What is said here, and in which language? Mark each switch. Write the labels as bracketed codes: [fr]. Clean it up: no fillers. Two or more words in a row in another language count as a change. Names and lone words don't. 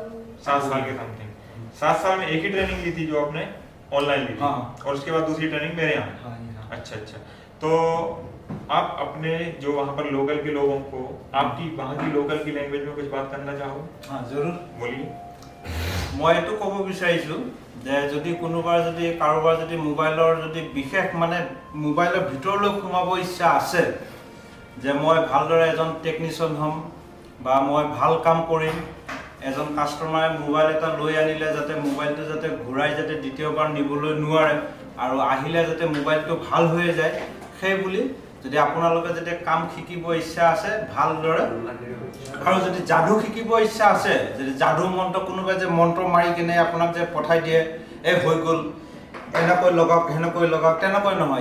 [hi] 7 साल के समथिंग। 7 साल में एक ही ट्रेनिंग ली थी जो आपने ऑनलाइन ली थी? हाँ। और उसके बाद दूसरी ट्रेनिंग मेरे यहाँ? हाँ, हाँ। अच्छा अच्छा, तो आप अपने जो वहाँ पर लोकल के लोगों को आपकी वहाँ की लोकल की लैंग्वेज में कुछ बात करना चाहो? हाँ जरूर। बोलिए। [as] মই এইটো ক'ব বিচাৰিছোঁ যে যদি কোনোবাৰ যদি কাৰোবাৰ যদি মোবাইলৰ যদি বিশেষ মানে মোবাইলৰ ভিতৰলৈ সোমাব ইচ্ছা আছে, যে মই ভালদৰে এজন টেকনিচিয়ান হ'ম বা মই ভাল কাম কৰিম, এজন কাষ্টমাৰে মোবাইল এটা লৈ আনিলে যাতে মোবাইলটো যাতে ঘূৰাই যাতে দ্বিতীয়বাৰ নিবলৈ নোৱাৰে আৰু আহিলে যাতে মোবাইলটো ভাল হৈ যায়, সেই বুলি যদি আপোনালোকে যদি কাম শিকিব ইচ্ছা আছে ভালদৰে, আৰু যদি যাদু শিকিব ইচ্ছা আছে, যদি যাদু মন্ত্ৰ কোনোবাই যে মন্ত্ৰ মাৰি কিনে আপোনাক যে পঠাই দিয়ে এই হৈ গ'ল এনেকৈ লগাওক সেনেকৈ লগাওক, তেনেকৈ নহয়।